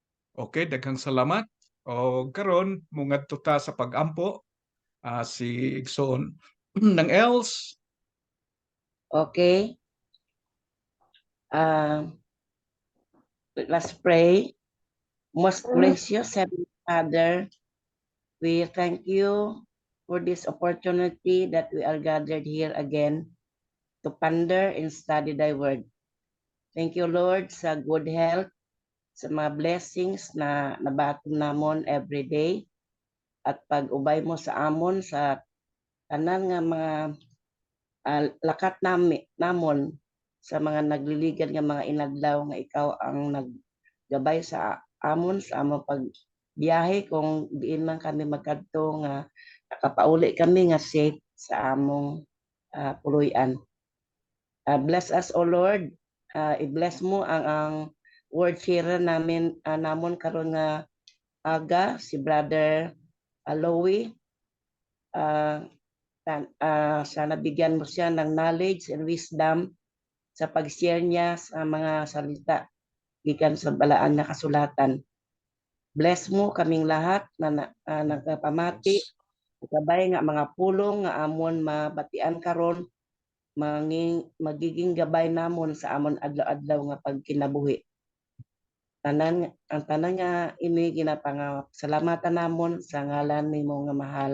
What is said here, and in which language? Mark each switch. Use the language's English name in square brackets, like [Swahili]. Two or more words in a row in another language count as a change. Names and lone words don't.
[Cebuano] Okay, daghang salamat. O karon mungadto ta sa pag-ampo si Igsoon ng else. [English] Okay. Let's pray. Most gracious Heavenly Father, we thank you for this opportunity that we are gathered here again to ponder and study thy word. Thank you, Lord, [Hiligaynon] sa [English] good health, [Hiligaynon] sa mga blessings na nabaton namon [English] every day, [Hiligaynon] at pag-ubay mo sa amon sa tanan nga mga lakat namon sa mga nagliligan nga mga inadlaw nga ikaw ang naggabay sa amon sa among pagbiyahe kung diin man kami magkadto nga nakapauli kami nga safe sa among puluyan. [English] Bless us, O Lord. [Hiligaynon] I-bless mo ang [English] word sharer [Hiligaynon] namon karon nga aga si Brother Aloy. [Filipino] Sana bigyan mo siya ng [English] knowledge and wisdom [Hiligaynon] sa pag-share niya sa mga salita gikan sa balaan na kasulatan. Bless mo [Filipino] kaming lahat na [Hiligaynon] nagpamati, gabay nga mga pulong nga amon mabatian karon, magiging gabay namon sa amon adlaw-adlaw nga pagkinabuhi. Ang tanan nga ini ginapangasalamatan namon sa ngalan nimo nga mahal.